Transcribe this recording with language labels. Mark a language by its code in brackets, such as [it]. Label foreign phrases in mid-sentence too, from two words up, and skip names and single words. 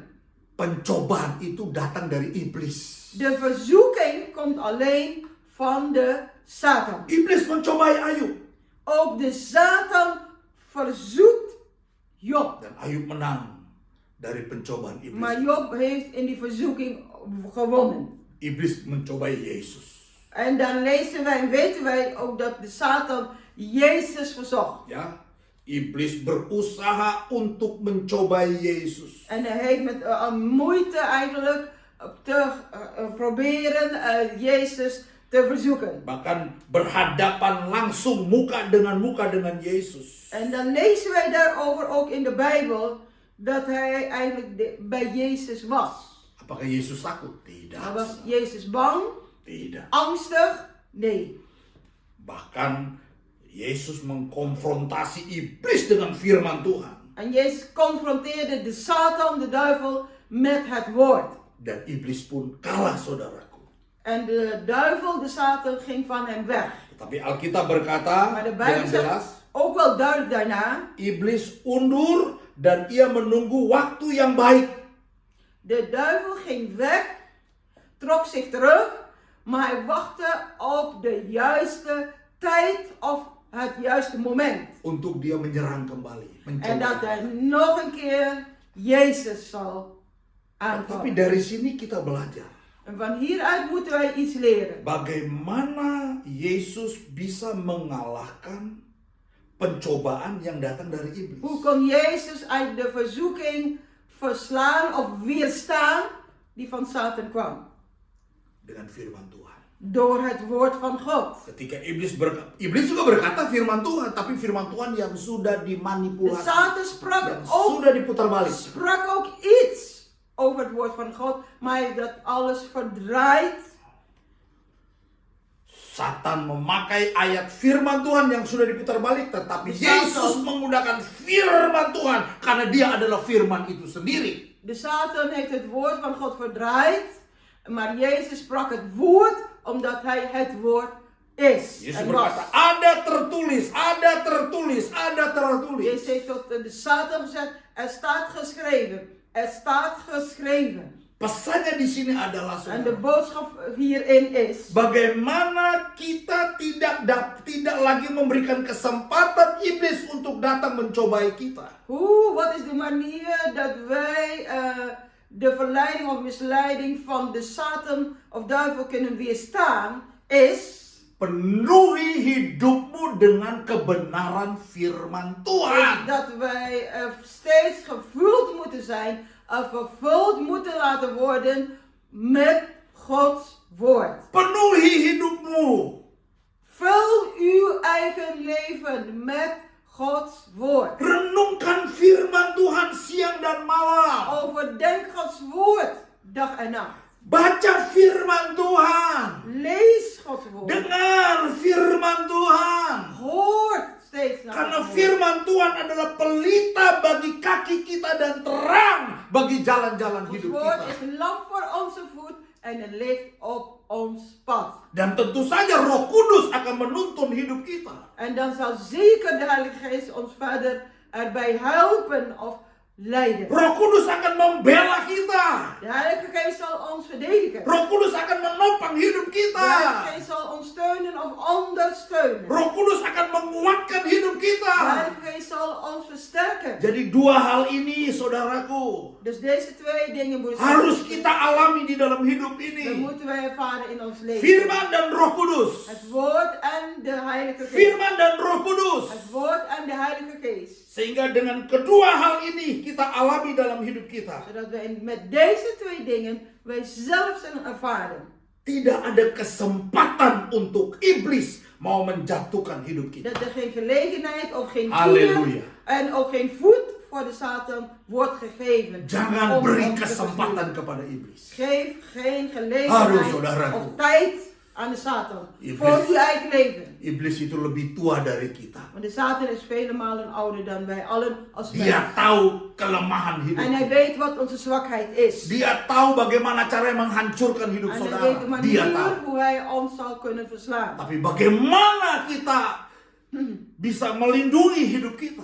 [id] Pencobaan itu datang dari iblis. [nl] De verzoeking komt alleen van de Satan. [id] Iblis mencobai Ayub. [nl] Ook de Satan verzoekt Job. [id] Dan Ayub menang dari pencobaan iblis. [nl] Maar Job heeft in die verzoeking gewonnen. [id] Iblis mencobai Yesus. [nl] En dan lezen wij en weten wij ook dat de Satan Jezus verzocht. [id] Ya, iblis berusaha untuk mencobai Yesus. [nl] En hij heeft met moeite eigenlijk te proberen Jezus te verzoeken. [id] Bahkan berhadapan langsung muka dengan Yesus. [nl] En dan lezen wij daarover ook in de Bijbel dat hij eigenlijk bij Jezus was. [id] Apakah Yesus takut? Tidak. [nl] Was Jezus bang? [id] Tidak. [nl] Angstig? Nee. [id] Bahkan Yesus mengkonfrontasi iblis dengan firman Tuhan. [nl] En Jezus confronteerde de Satan, de duivel, met het woord. [id] Dan iblis pun kalah, saudaraku. [nl] En de duivel, de Satan, ging van hem weg. [id] Tapi Alkitab berkata [nl] Maar de [id] dengan [nl] Bijbel [id] jelas, [nl] zegt ook wel duidelijk daarna. [id] iblis undur dan ia menunggu waktu yang baik. [nl] De duivel ging weg, trok zich terug, maar hij wachtte op de juiste tijd of het juiste moment. [id] Untuk dia menyerang kembali. [nl] En dat hij nog een keer Jezus zal [id] Tapi [nl] aanvallen. [id] dari sini kita belajar. [nl] En van hieruit moeten wij iets leren. [id] Bagaimana Yesus bisa mengalahkan pencobaan yang datang dari iblis. [nl] Hoe kon Jezus uit de verzoeking verslaan of weerstaan die van Satan kwam? [id] Dengan firman Tuhan. [nl] door het woord van God. [id] Ketika iblis juga berkata firman Tuhan, tapi firman Tuhan yang sudah [nl] De [id] dimanipulasi, [nl] Satan sprak [id] yang [nl] ook, [id] sudah diputar balik. [nl] iets over het woord van God, maar dat alles verdraait. [id] Satan memakai ayat firman Tuhan yang sudah diputar balik, tetapi Yesus menggunakan firman Tuhan karena dia adalah firman itu sendiri. [nl] De Satan heeft het woord van God verdraaid, maar Jezus sprak het woord omdat hij het woord is. [id] Yesus [nl] en [id] berkata, [nl] was. [id] ada tertulis, ada tertulis, ada tertulis. [nl] Jezus heeft tot de Satan gezegd, er staat geschreven, er staat geschreven. [id] Pesannya di sini adalah, [nl] En de [id] saudara, [nl] boodschap hierin is, [id] bagaimana kita tidak lagi memberikan kesempatan iblis untuk datang mencobai kita. [nl] wat is de manier dat wij de verleiding of misleiding van de Satan of duivel kunnen weerstaan, is [id] Penuhi hidupmu dengan kebenaran firman Tuhan. [nl] dat wij steeds gevuld moeten zijn, vervuld moeten laten worden met Gods woord. [id] Penuhi hidupmu. [nl] Vul uw eigen leven met Gods woord. [id] Renungkan firman Tuhan siang dan malam. [nl] Overdenk Gods woord dag en nacht. [id] Baca firman Tuhan. [nl] Lees Gods woord. [id] Dengar firman Tuhan. [nl] Hoort steeds naar [id] Karena [nl] Gods woord. [id] firman Tuhan adalah pelita bagi kaki kita dan terang bagi jalan-jalan [nl] Gods [id] hidup [nl] woord [id] kita. [nl] is een lamp voor onze voet en een licht op ons pad. [id] Dan tentu saja Roh Kudus akan menuntun hidup kita. [nl] En dan zal zeker de Heilige Geest ons verder erbij helpen of leiden. [id] Roh Kudus akan membela kita. [nl] De Heilige Geest zal ons verdedigen. [id] Roh Kudus akan menopang hidup [nl] De [id] kita. [nl] Heilige Geest zal ons steunen of ondersteunen. [id] Roh Kudus akan menguatkan hidup [nl] De [id] kita. [nl] Heilige Geest zal ons versterken. [id] Jadi dua hal ini, saudaraku, [nl] Dus deze twee dingen moeten [id] harus kita alami di dalam hidup [nl] dat [id] ini. [nl] moeten wij ervaren in ons leven. [id] Firman dan Roh Kudus. [nl] Het woord en de Heilige Geest. [id] Firman dan Roh Kudus. [nl] Het woord en de Heilige Geest. [id] Sehingga dengan kedua hal ini kita alami dalam hidup kita. [nl] Zodat we met deze twee dingen wij zelf zullen ervaren. [id] Tidak ada kesempatan untuk iblis mau menjatuhkan hidup kita. [nl] Dat er geen gelegenheid of geen Halleluja. vuur en ook geen voet voor de Satan wordt gegeven. [id] Jangan [nl] om [id] beri [nl] ons te [id] kesempatan [nl] besturen. [id] kepada iblis. [nl] Geef geen [id] Aduh, [nl] gelegenheid [id] saudaraku. [nl] of tijd aan de Satan. [id] Iblis. [nl] Voor uw eigen leven. [id] Iblis itu lebih tua dari kita. [nl] Want de Satan is vele malen ouder dan wij allen als [id] Dia [nl] mens. [id] tahu kelemahan hidup. [nl] En hij weet wat onze zwakheid is. [id] Dia tahu bagaimana cara menghancurkan hidup [nl] En hij [id] saudara. [nl] weet de [id] Dia [nl] manier [id] tahu. [nl] hoe hij ons zal kunnen verslaan. [id] Tapi bagaimana kita bisa melindungi hidup kita?